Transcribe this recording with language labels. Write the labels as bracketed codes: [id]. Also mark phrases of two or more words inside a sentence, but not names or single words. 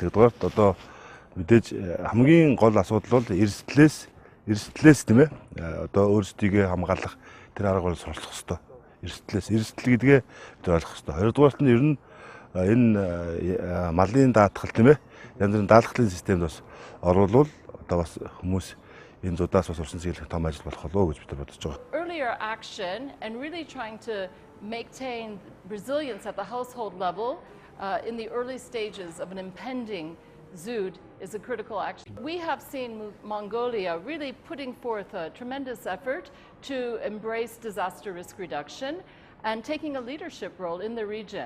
[mn] Тэгдүгээр одоо мэдээж хамгийн гол асуудал бол эрсдлээс тийм ээ одоо өөрсдийгөө хамгаалах тэр арга барил суралцах хэрэгтэй. Эрсдэл гэдгээ бид ойлгох хэрэгтэй. Хоёрдугаарт нь ер нь энэ малын даатгал тийм ээ янз бүрийн даатгалын системд бас оруулвал одоо бас хүмүүс энэ зудаас бас урьдчилан чиглэх том ажил болох болов уу гэж бид нар бодож байгаа. [en] Earlier action and really trying to maintain resilience at the household level in the early stages of an impending Zood is a critical action. We have seen Mongolia really putting forth a tremendous effort to embrace disaster risk reduction and taking a leadership role in the region.